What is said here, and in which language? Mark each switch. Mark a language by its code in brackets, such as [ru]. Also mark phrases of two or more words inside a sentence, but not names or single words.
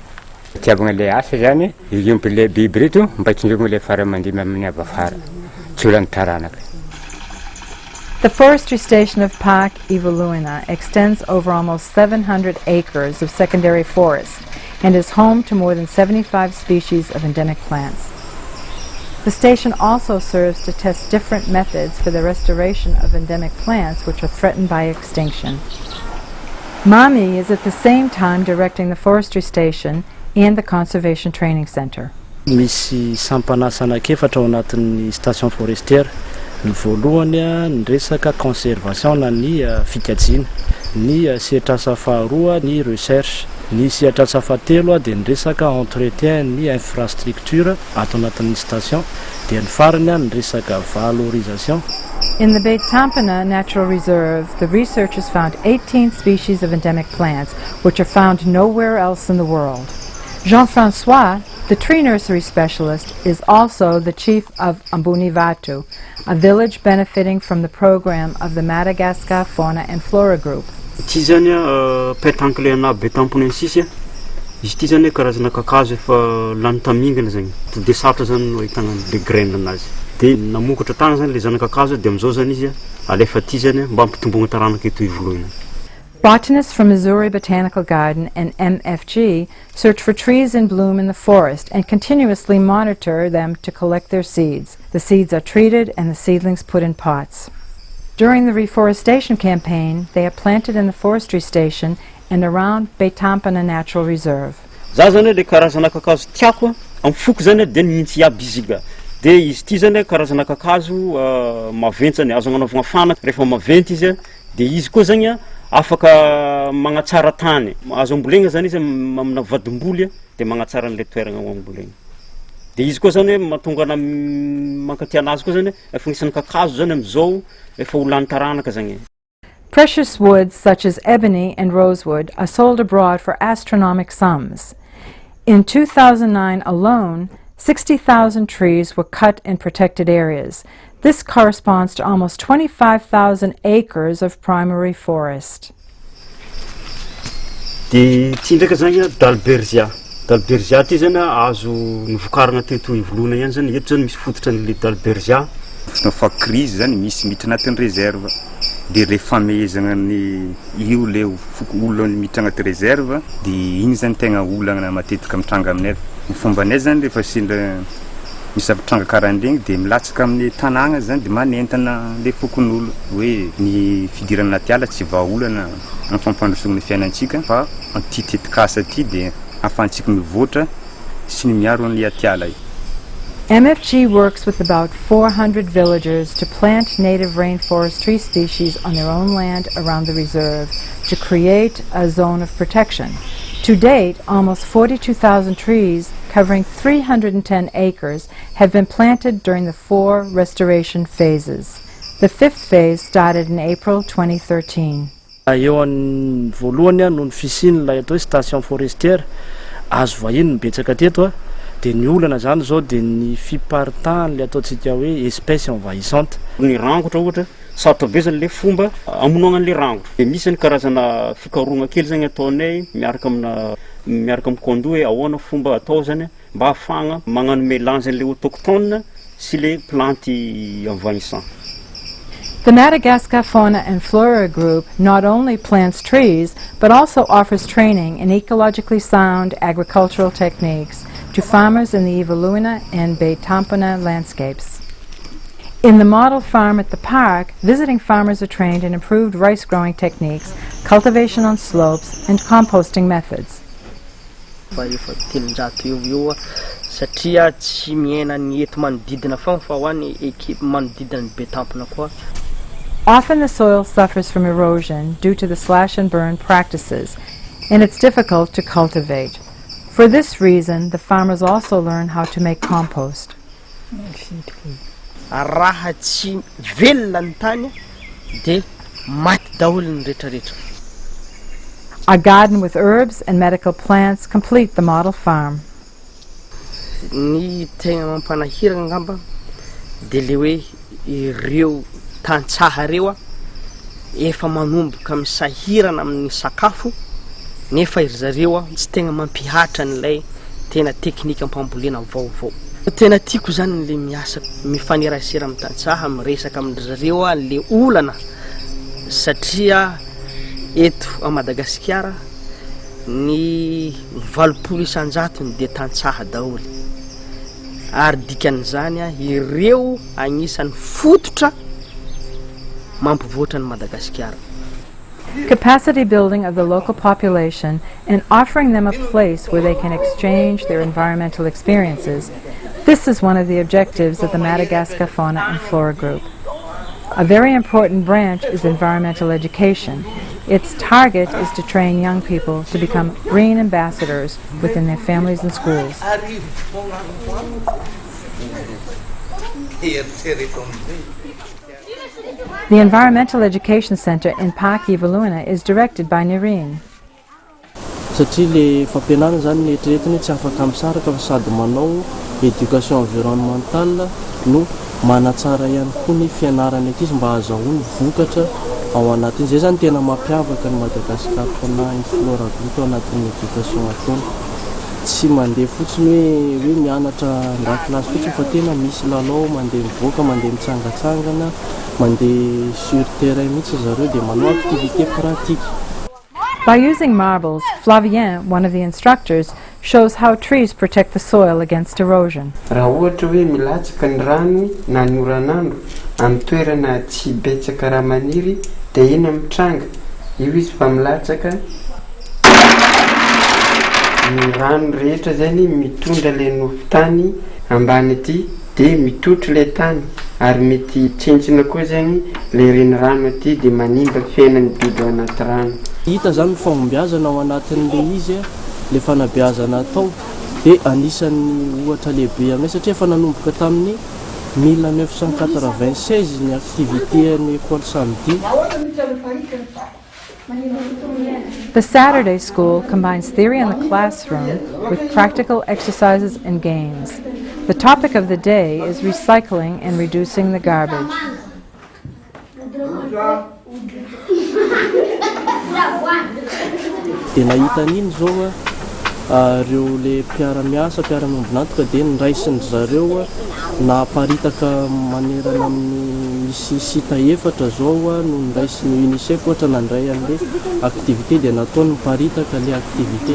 [en] The forestry station of Parc Evoluina extends over almost 700 acres of secondary forest and is home to more than 75 species of endemic plants. The station also serves to test different methods for the restoration of endemic plants which are threatened by extinction. Mami is at the same time directing the forestry station and the conservation training center. [mg] Misy sampanasa anakefatra ao anatin'ny [fr] station forestière. [mg] Ny voalohany ny resaka conservation na ny fikajiana, ny sehatrasa faharoa ny recherche, ny sehatrasa fahatelo dia ny resaka entretien ny infrastructure ato anatin'ny station, dia ny farany a ny resaka valorisation. [en] In the Betampana Natural Reserve, the researchers found 18 species of endemic plants, which are found nowhere else in the world. Jean-Francois, the tree nursery specialist, is also the chief of Ambunivatu, a village benefiting from the program of the Madagascar Fauna and Flora Group. [mg] Ity zany pétanque na Betamponensis izy ity zany karazana kakazo efa lany tamingana zany to de satra zany no ahitana le graine anazy de namokatra tagna zany le zanakakazo de amizao zany izy alefa ty zany mba ampitombogna taranaka eto ivoloina. [en] Botanists from Missouri Botanical Garden and MFG search for trees in bloom in the forest and continuously monitor them to collect their seeds. The seeds are treated and the seedlings put in pots. During the reforestation campaign, they are planted in the forestry station and around Betampana Natural Reserve. [mg] Za zany le karazana kakazo tiako am foko zany de nintsy iaby izy ga. De izy ty zany karazana kakazo maventsany azo agnanovagna fana rehefa maventy izy de izy koa zany afaka magnatsara tany. Azo ambolegna zany izy amina vadimboly de magnatsara an'le toeragna ambolegna. De izy koa zany mahatonga na mankatia anazy koa zany efa agnisan'ny kakazo zany amizao efa ho lany taranaka zany. [en] Precious woods such as ebony and rosewood are sold abroad for astronomical sums. In 2009 alone, 60,000 trees were cut in protected areas. This corresponds to almost 25,000 acres of primary forest. [mg] De ty ndraiky zany dalbergia. Dalbergia ty zany azo nivokaragna teto ivoloana ihany zany eto zany misy fototra an'le dalbergia. Fa crise zany misy miditra anatin'ny réserve de refameezagna ny io le olona miditra anaty réserve de igny zany tegna olana matetika mitranga aminay. Ny fombanay zany rehefa sendra misy avitranga karahan'regny de milatsaka amin'ny tanàgna zany de manentana le fokon'olo hoe ny fidirana anaty ala tsy vahaolana amin'ny fampandrosogny ny fiainantsika fa anty tetikasa ty de ahafahantsika mivoatra sy ny miaro an'le aty ala io. [en] MFG works with about 400 villagers to plant native rainforest tree species on their own land around the reserve to create a zone of protection. To date, almost 42,000 trees covering 310 acres have been planted during the 4 restoration phases. The 5th phase started in April 2013. [mg] Eo an'ny voalohany no ny fisiny la atao hoe [fr] station forestière [mg] azo vahiny betsaka teto de ny olana zany zao de ny fiparitahany le ataontsika hoe [fr] espèce envahissante. [mg] Ny rangotra ohatra sarotra be zany le fomba amonoagna an'le rangotra. De misy ny karazana fikarogna kely zany ataonay miaraka amin'ny kondo hoe ahoana fomba atao zany mba ahafagna magnano mélange an'le autochtone sy le [fr] plantes envahissantes. [en] The Madagascar Fauna and Flora Group not only plants trees, but also offers training in ecologically sound agricultural techniques to farmers in the Ivaluina and Betampana landscapes. In the model farm at the park, visiting farmers are trained in improved rice growing techniques, cultivation on slopes, and composting methods. [mg] Satria tsy miaina ny eto manodidina fa ho an'ny ekipa manodidina ny Betampana koa. [en] Often the soil suffers from erosion due to the slash and burn practices, and it's difficult to cultivate. For this reason, the farmers also learn how to make compost. [mg] Raha tsy velona ny tany de maty daholo ny rehetrarehetra. [en] A garden with herbs and medical plants complete the model farm. [mg] Ny tegna mampanahirana ngamba de le hoe ireo tantsaha reo efa manomboka misahirana amin'ny sakafo nefa iry zareo tsy tegna mampihatra n'ilay tena teknika ampambolena vaovao. Tena tiako zany le miasa mifanerasera amin'ny tantsaha miresaka amin'ny zareo le olana satria eto a Madagascar ny 80 isanjato de tantsaha daholo ary dikan'izany ireo agnisan'ny fototra mampivoatra ny Madagascar. [en] Capacity building of the local population and offering them a place where they can exchange their environmental experiences. This is one of the objectives of the Madagascar Fauna and Flora Group. A very important branch is environmental education. Its target is to train young people to become green ambassadors within their families and schools. The Environmental Education Center in Pakivaluina is directed by Nirine. [mg] Satria le fampianarana zany netreretiny tsy afaka misaraka fa sady manao [fr] éducation environnementale [mg] no manatsara ihany koa ny fianarana aty izy mba ahazoany vokatra ao anatiny. Zay zany tena mampiavaka ny Madagascar fauna and flora group ao anatin'ny éducation ataony. Tsy mandeha fotsiny hoe mianatra ndakilasy fotsiny fa tena misy lalao mandeha mivoaka, mandeha mitsangatsangana, mandeha [fr] sur terrain [mg] mihitsy zareo dia manao [fr] activité pratique. [en] By using marbles, Flavien, one of the instructors, shows how trees protect the soil against erosion. [mg] Raha ohatra hoe milatsaka ny rano na ny oran'andro amin'ny toerana tsy betsaka raha maniry dia iny mitranga. Io izy fa milatsaka ny rano rehetra zany mitondra le nofotany ambany aty dia mitotro le tany ary mety tsentsina koa zany le renirano aty dia manimba fiainan'ny biby ao anaty rano. Hita zany fahombiazana ao anatin'le izy le fanabeazana atao dia anisan'ny ohatra lehibe aminay satria efa nanomboka tamin'ny 1996 ny activité ny [fr] école samedi. [en] The Saturday school combines theory in the classroom with practical exercises and games. The topic of the day is recycling and reducing the garbage. [mg] Dia nahita n'iny zao reo le mpiara-miasa mpiara-miombonantoka dia niraisin zareo naparitaka manerana amin'ny misy sita efatra zao no niraisin'ny UNICEF ohatra nandray an'le activité dia nataony miparitaka le activité.